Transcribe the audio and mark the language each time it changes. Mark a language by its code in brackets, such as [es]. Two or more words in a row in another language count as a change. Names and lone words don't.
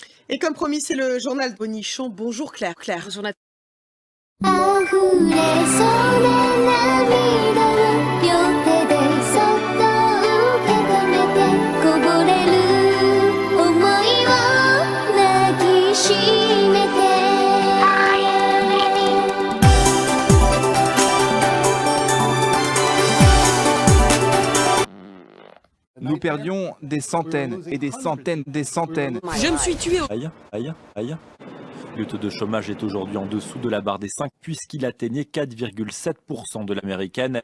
[fr] Et comme promis, c'est le journal de Bonichon. Bonjour Claire. Bonjour Nathalie. [ja] 溢れそうな涙を両手でそっと受け止めてこぼれる想いを抱きしめて [fr] Nous perdions des centaines et des centaines. Je me suis tuée. Aïe. Le taux de chômage est aujourd'hui en dessous de la barre des 5 puisqu'il atteignait 4,7% de l'américaine.